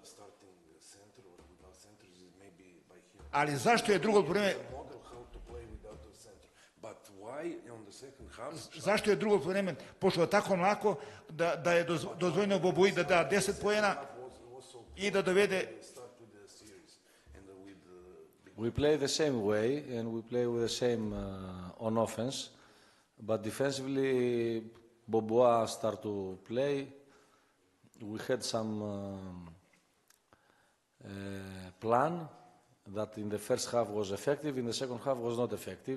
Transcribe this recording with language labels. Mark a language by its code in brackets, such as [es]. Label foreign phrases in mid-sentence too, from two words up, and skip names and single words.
[sr] Ali zašto je drugo poluvreme zašto je drugo vreme pošlo tako mlako da je dozvoljeno Bobuji da da 10 poena i da dovede. [en] We play the same way and we play with the same on offense, but defensively Bobois start to play. We had some plan that in the first half was effective, in the second half was not effective.